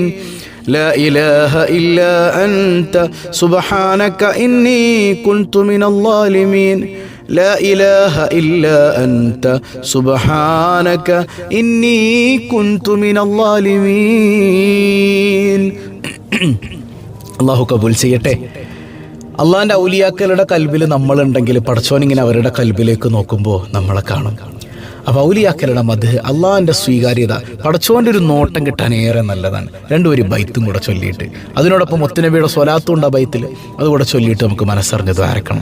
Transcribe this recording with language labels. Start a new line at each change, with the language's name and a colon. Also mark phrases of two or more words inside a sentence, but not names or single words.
Arabic: لا إله إلا أنت سبحانك إني كنت من الظالمين. لا إله إلا أنت سبحانك إني كنت من الظالمين.
Malayalam: അള്ളാഹു കബൂൽ ചെയ്യട്ടെ. അള്ളാഹിൻ്റെ ഔലിയാക്കളുടെ കൽബിൽ നമ്മളുണ്ടെങ്കിൽ പടച്ചോനിങ്ങനെ അവരുടെ കൽബിലേക്ക് നോക്കുമ്പോൾ നമ്മളെ കാണും. അപ്പോൾ ഔലിയാക്കളുടെ മദ്ഹ്, അള്ളാഹിൻ്റെ സ്വീകാര്യത, പടച്ചോൻ്റെ ഒരു നോട്ടം കിട്ടാൻ ഏറെ നല്ലതാണ്. ഒരു ബൈത്തും കൂടെ ചൊല്ലിയിട്ട് അതിനോടൊപ്പം മുത്തുനബിയുടെ സ്വലാത്തും ഉണ്ട് ആ ബൈത്തിൽ, അതുകൂടെ ചൊല്ലിയിട്ട് നമുക്ക് മനസ്സറിഞ്ഞ് ദ്വാരക്കണം.